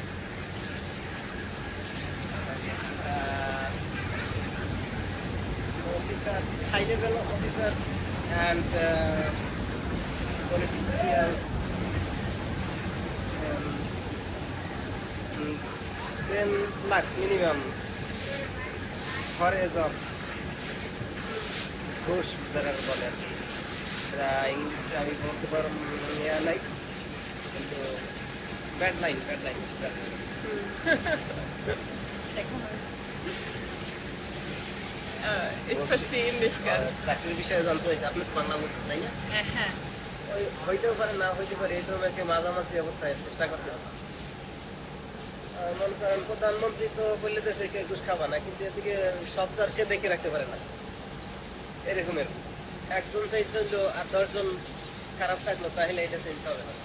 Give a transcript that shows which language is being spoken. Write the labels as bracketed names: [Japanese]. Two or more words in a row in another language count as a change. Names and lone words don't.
[English] Officers, high level officers and politicians, 10 lakhs minimum for a jobs. [Bangla] ঘুষ যারা বলে আর কি, এরা ইংলিশটা আমি বলতে পারব নাই, কিন্তু [English] bad line [German] Ich verstehe ihn nicht ganz. [Bangla] চাকরির বিষয়ে জানতে হয়েছে, আপনি তো বাংলা বলছেন তাই না? হ্যাঁ। ওই হইতেও পারে না হইতে পারে, এই ধরনের একটা মাঝামাঝি অবস্থায় চেষ্টা করতেছে। মনে করেন প্রধানমন্ত্রী তো বললে দেশে কেউ ঘুষ খাবা না, কিন্তু এদিকে সব তো আর সে দেখে রাখতে পারে না। এরকমের একজন চেঞ্জ হইলো আর 10 জন খারাপ থাকলো, তাহলে এটা চেঞ্জ হবে না।